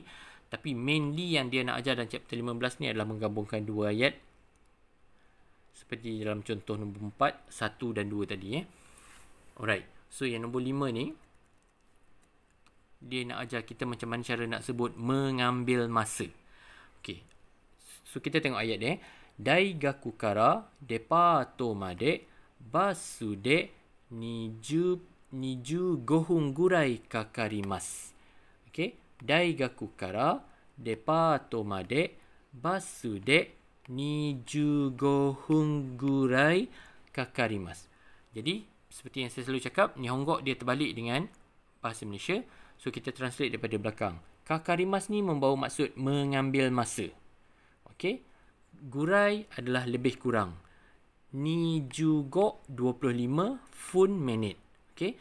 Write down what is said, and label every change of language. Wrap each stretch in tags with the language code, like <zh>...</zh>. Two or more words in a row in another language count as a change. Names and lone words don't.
<ms>Tapi mainly yang dia nak ajar dalam chapter 15 ni adalah menggabungkan dua ayat. Seperti dalam contoh nombor 4, 1 dan 2 tadi. Alright. So yang nombor 5 ni, dia nak ajar kita macam mana cara nak sebut mengambil masa. Okay. So kita tengok ayat dia.</ms> <ja>Daigaku kara depato made basu de 25 分 gurai kakarimasu.</ja> <ms>Okay.</ms> <ja>Daigaku kara depato made basu de 25 分 gurai kakarimasu.</ja> <ms>Jadi seperti yang saya selalu cakap, Nihongo dia terbalik dengan bahasa Malaysia. So kita translate daripada belakang. Kakarimasu ni membawa maksud mengambil masa. Okey. Gurai adalah lebih kurang.</ms> <ja>Nijugo 25 fun</ja> <ms>minit. Okey.</ms>